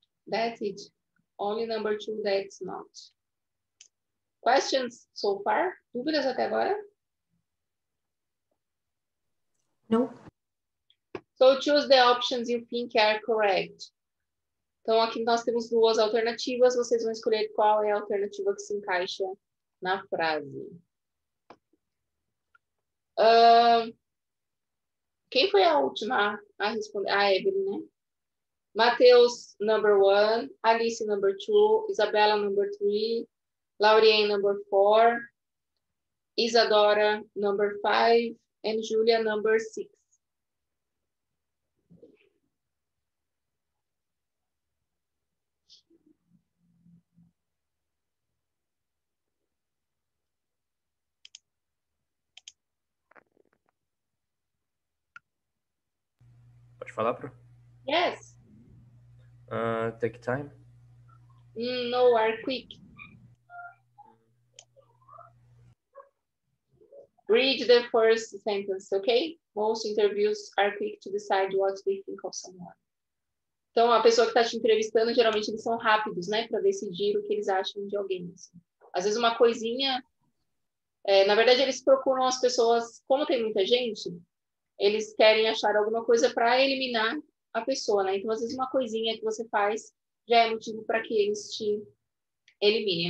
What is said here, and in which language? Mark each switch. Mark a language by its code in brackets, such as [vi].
[en] That's it. Only number 2, that's not. Questions so far? [pt] Dúvidas até agora? [en] No. So choose the options you think are correct. [pt] Então, aqui nós temos 2 alternativas. Vocês vão escolher qual é a alternativa que se encaixa na frase. Quem foi a última a responder? A Evelyn, né? Matheus, [en] number 1. Alice, number 2. Isabela, number 3. Lauriane, number 4. Isadora, number 5. And Julia, number 6. [pt] Pode falar, Pro? [en] Yes. Take time. No, are quick. Read the first sentence, okay? Most interviews are quick to decide what they think of someone. [pt] Então, a pessoa que está te entrevistando, geralmente eles são rápidos, né? Para decidir o que eles acham de alguém. Assim. Às vezes uma coisinha... na verdade, eles procuram as pessoas... Como tem muita gente, eles querem achar alguma coisa para eliminar a pessoa, né? Então, às vezes uma coisinha que você faz já é motivo para que eles te eliminem.